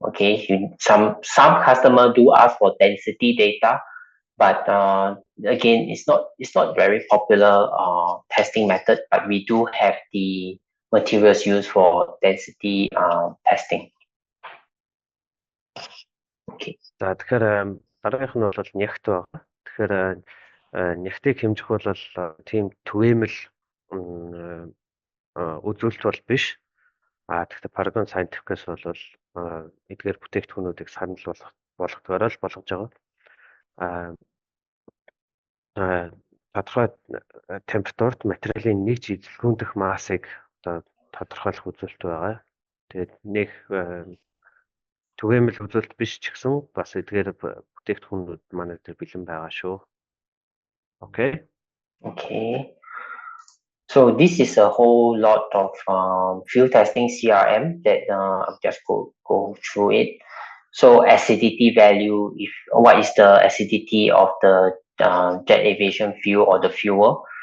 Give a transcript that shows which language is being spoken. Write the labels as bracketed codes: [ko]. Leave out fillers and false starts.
[en] Okay, some customer do ask for density data, but again, it's not very popular testing method. But we do have the materials used for density testing. Okay. [mn] За тэгэхээр дараагийнх нь бол нягт байна. Тэгэхээр нягтыг хэмжих бол тийм түгээмэл үзүүлэлт бол биш. Тэгэхээр Paragon Scientific-ээс бол эдгээр бүтээгдэхүүнүүдийг санал болгохоор л болгож байгаа. Тодорхой температурт материалын нэг жижигхэн массыг одоо тодорхойлох үзүүлэлт байгаа. Тэгээд нэг түгээмэл үзүүлэлт биш ч гэсэн бас эдгээр бүтээгдэхүүнүүд манай дээр бэлэн байгаа шүү. [en] Okay. Okay. So this is a whole lot of field testing CRM that I'll just go through it. So acidity value, what is the acidity of the jet aviation fuel or the fuel?